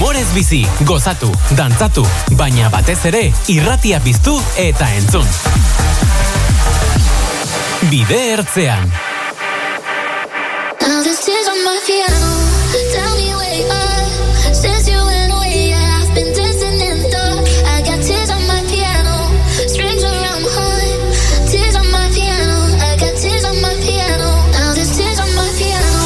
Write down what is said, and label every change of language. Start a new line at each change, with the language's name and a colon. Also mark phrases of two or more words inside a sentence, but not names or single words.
Basque: bizi, gozatu, dantzatu, baina batez ere irratia piztu eta entzun. Bide ertzean.
English: Now this is on my piano. Tell me where you are. Since you went away, yeah, I've been dancing in the dark. I got tears on my piano, strings around my heart. Tears on my piano, I got tears on my piano. Now there's tears on my piano.